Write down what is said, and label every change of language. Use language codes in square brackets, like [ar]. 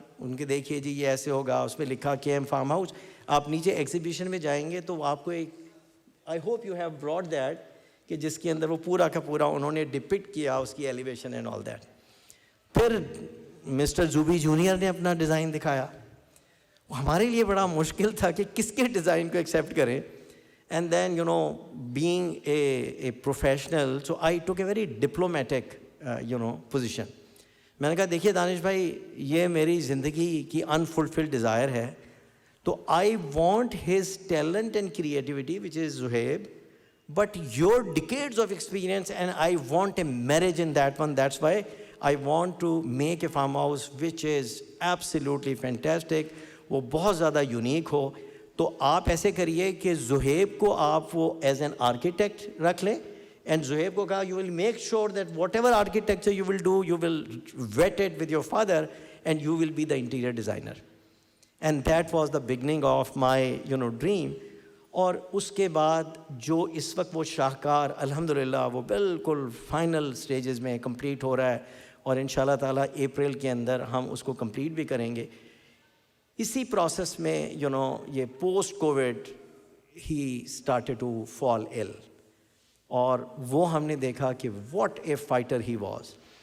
[ur] ان کے دیکھیے جی یہ ایسے ہوگا, اس پہ لکھا کے ایم فارم ہاؤس. آپ نیچے ایگزیبیشن میں جائیں گے تو آپ کو ایک, [en] I hope you have brought that, [ur] کہ جس کے اندر وہ پورا کا پورا انہوں نے ڈپکٹ کیا اس کی ایلیویشن [en] And all that. [ur] پھر مسٹر زوبی جونیئر نے اپنا ڈیزائن دکھایا. ہمارے لیے بڑا مشکل تھا کہ کس کے ڈیزائن کو ایکسیپٹ کریں. [en] And then you know being a professional, so I took a very diplomatic position. [ur] میں نے کہا دیکھیے دانش بھائی یہ میری زندگی کی انفلفلڈ ڈیزائر ہے, تو [en] I want his talent and creativity which is Zohaib, but your decades of experience, and I want a marriage in that one. That's why I want to make a farmhouse which is absolutely fantastic. [ur] وہ بہت زیادہ unique ہو. تو آپ ایسے کریے کہ زہیب کو آپ وہ ایز این آرکیٹیکٹ رکھ لیں, اینڈ زہیب کو کہا [en] you will make sure that whatever architecture you will do, you will vet it with your father and you will be the interior designer. And that was the beginning of my dream. [ur] اور اس کے بعد جو اس وقت وہ شاہکار الحمدللہ وہ بالکل فائنل سٹیجز میں کمپلیٹ ہو رہا ہے, اور انشاءاللہ تعالیٰ اپریل کے اندر ہم اس کو کمپلیٹ بھی کریں گے. اسی پروسیس میں یہ post Covid he [en] started to fall ill, [ur] اور وہ ہم نے دیکھا کہ [en] What a fighter he was.